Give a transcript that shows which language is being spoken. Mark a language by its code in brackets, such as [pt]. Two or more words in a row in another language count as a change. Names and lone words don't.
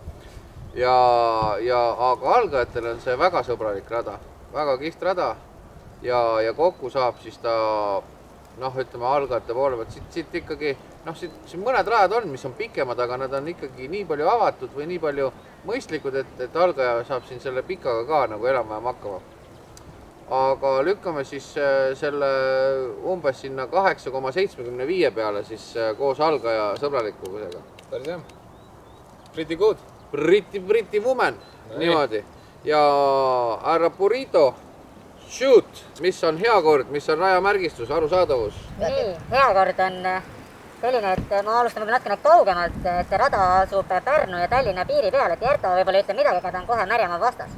[et] Aga algajatele on see väga sõbralik rada, väga kihvt rada ja kokku saab siis ta, ütleme algajate poole pealt, siit ikkagi, siin mõned rajad on, mis on pikemad, aga nad on ikkagi nii palju avatud või nii palju mõistlikud, et algaja saab siin selle pikaga ka nagu enam-vähem hakkama. Aga lükkame siis selle umbes sinna 8,75 peale siis koos algaja sõbralikkusega. Päris hea. [en] Pretty good. Pretty woman, [et] niimoodi. Ja härra Burrito, shoot, mis on hea kord, mis on rajamärgistus, arusaadavus? Nii, hea kord on selline, et ma alustan natukene kaugemalt, et see rada asub Pärnu ja Tallinna piiri peal, et Järta võib-olla ütleb midagi, aga ta on kohe Märjamaa vastas.